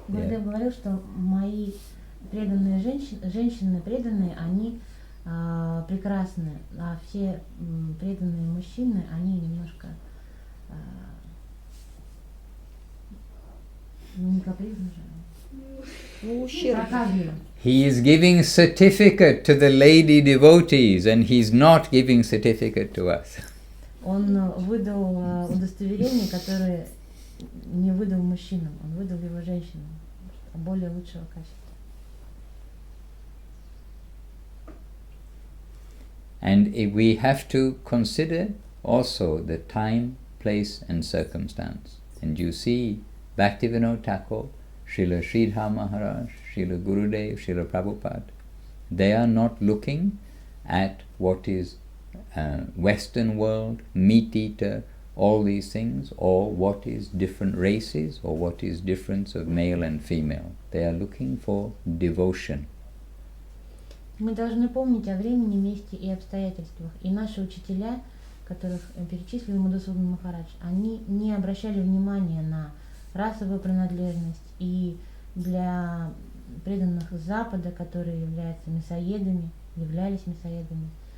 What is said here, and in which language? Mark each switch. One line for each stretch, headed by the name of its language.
Russian: Гурудев говорил, что мои преданные женщины преданные, они прекрасны, а все преданные мужчины, они немножко не капризны же. Проказливы.
English: He is giving certificate to the lady devotees, and he's not giving certificate to us.
Russian: Он выдал удостоверение, которое не выдал мужчинам, он выдал его женщинам, более лучшего качества.
English: And we have to consider also the time, place and circumstance. And you see Bhaktivinoda Thakur, Srila Sridhar Maharaj, Srila Gurudev, Srila Prabhupada, they are not looking at what is Western world, meat eater, all these things, or what is different races, or what is difference of male and female. They are looking for devotion.
Russian: Мы должны помнить о времени, месте и обстоятельствах. И наши учителя, которых перечислил Мадхусудан Махарадж, они не обращали внимания на расовую принадлежность. И для преданных Запада, которые являются мясоедами, являлись мясоедами.